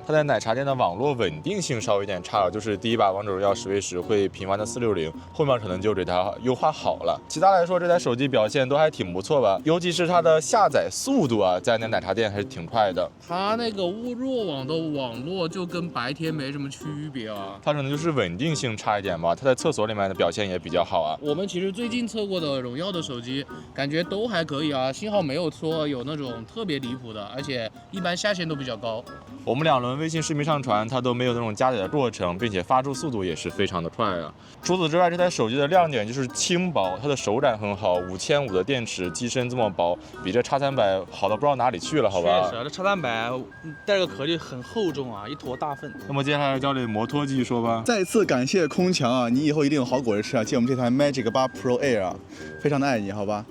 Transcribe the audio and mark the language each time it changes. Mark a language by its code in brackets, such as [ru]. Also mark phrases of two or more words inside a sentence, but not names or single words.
[zh] 它在奶茶店的網絡穩定性稍微有點差，就是第一把王者榮耀10v10會頻繁的460，後面可能就給它優化好了。其他來說，這台手機表現都還挺不錯吧，尤其是它的下載速度啊，在那奶茶店還是挺快的。它那個弱網的網絡就跟白天沒什麼區別啊。它可能就是穩定性差一點吧，它在廁所裡面的表現也比較好啊。我們其實最近測過的榮耀的手機，感覺都還可以啊，信號沒有說有那種特別離譜的，而且一般下限都比較高。我們2輪微信視頻上傳，它都沒有那種加載的過程，並且發出速度也是非常的快啊。除此之外，這台手機的亮點就是輕薄，它的手感很好，5500的電池，機身這麼薄，比這 X300好到不知道哪裡去了，好吧？確實，這 X300帶個殼就很厚重啊，一坨大糞。那麼接下來交給摩托繼續說吧。再次感謝空強啊，你以後一定有好果子吃啊！借我們這台 Magic 8 Pro Air 啊，非常的愛你，好吧？